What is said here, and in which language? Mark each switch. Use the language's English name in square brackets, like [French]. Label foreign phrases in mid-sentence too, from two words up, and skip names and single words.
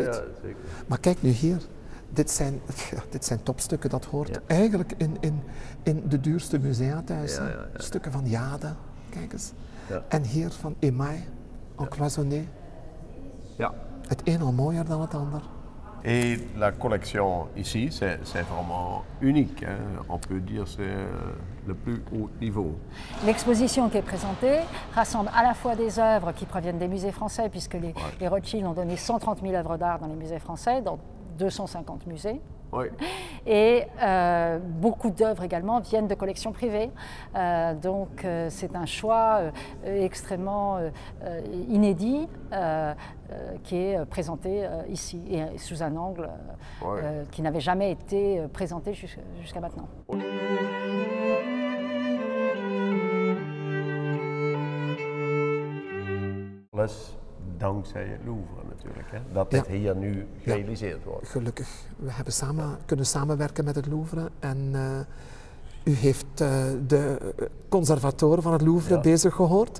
[Dutch] Ja, zeker. Maar kijk nu hier, dit zijn topstukken, dat hoort eigenlijk in de duurste musea thuis. Stukken van Jade, kijk eens. Ja. En hier van Émail, en cloisonné. Ja. Het een al mooier dan het ander. [French] Et la collection ici, c'est vraiment unique. Hein. On peut dire que c'est le plus haut niveau. L'exposition qui est présentée rassemble à la fois des œuvres qui proviennent des musées français, puisque les Rothschild ont donné 130 000 œuvres d'art dans les musées français, dans 250 musées. Oui. Et beaucoup d'œuvres également viennent de collections privées. Donc c'est un choix extrêmement inédit qui est présenté ici, et sous un angle qui n'avait jamais été présenté jusqu'à maintenant. [Dutch] Dankzij het Louvre natuurlijk, hè? Dat dit hier nu gerealiseerd wordt. Gelukkig. We hebben kunnen samenwerken met het Louvre en u heeft de conservatoren van het Louvre bezig gehoord.